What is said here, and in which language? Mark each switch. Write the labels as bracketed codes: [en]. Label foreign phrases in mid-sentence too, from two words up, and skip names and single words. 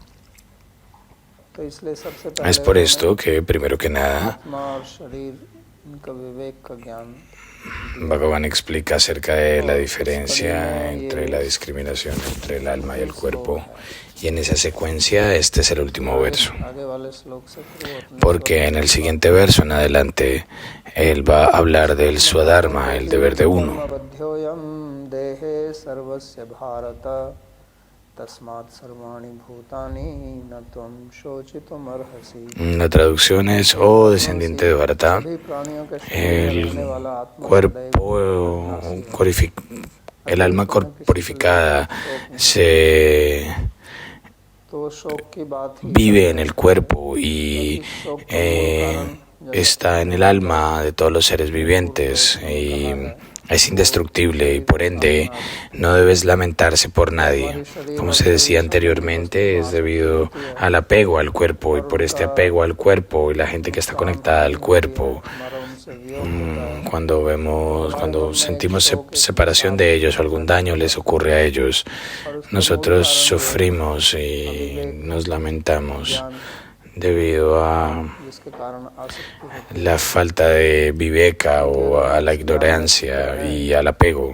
[es] Es por esto que, primero que nada, Bhagavan explica acerca de la diferencia entre la discriminación entre el alma y el cuerpo, y en esa secuencia este es el último verso, porque en el siguiente verso en adelante él va a hablar del Swadharma, el deber de uno. [sa] साध्योऽयं देहे सर्वस्य भारत तस्मात् सर्वाणि भूतानि न त्वं शोचितुमर्हसि. [es] La traducción es, oh descendiente de Bharata, [hi] सभी प्राणियों के शरीर में [es] el [hi] रहने वाला आत्मा [es] cuerpo, el alma corporificada se [hi] तो शोक की बात ही [es] vive en el cuerpo y está en el alma de todos los seres vivientes y es indestructible y por ende no debes lamentarse por nadie. Como se decía anteriormente, es debido al apego al cuerpo y por este apego al cuerpo y la gente que está conectada al cuerpo, cuando sentimos separación de ellos o algún daño les ocurre a ellos, nosotros sufrimos y nos lamentamos debido a la falta de viveka o a la ignorancia y al apego.